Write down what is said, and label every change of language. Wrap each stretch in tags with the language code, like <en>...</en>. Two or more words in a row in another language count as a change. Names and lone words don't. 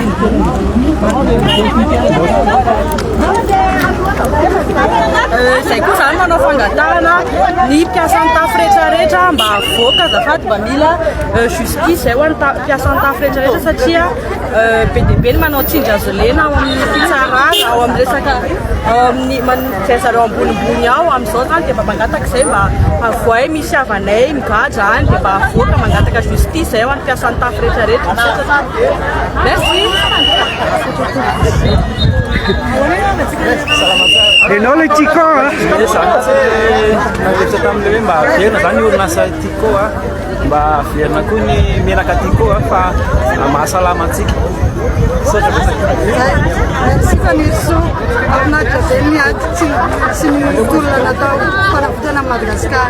<mg>Izay koa zany manao fangatahana ny mpiasan'ny tafo rehetrarehetra mba avoaka azafady mba mila justice zay ho an'ny mpiasan'ny tafo rehetrarehetra satria be dia be ny manao tsinjazolena ao amin'ny fitsarana ao amin'ny resaka zay zareo ambonimbony ao amin'izao zany dia mba mangataka izay mba avoay misy havanay migaja any dia mba avoaka mangataka justice zay ho an'ny mpiasan'ny tafo rehetrarehetra. Merci. Hello le Tico Navetraka amin'ilay hoe mba averina zany orinasa Tico mba averina koa ny menaka Tico fa mahasalama antsika. Merci Fanirso, amin'andro be miady tsy mitolona natao fanavotana Madagasikara.</mg>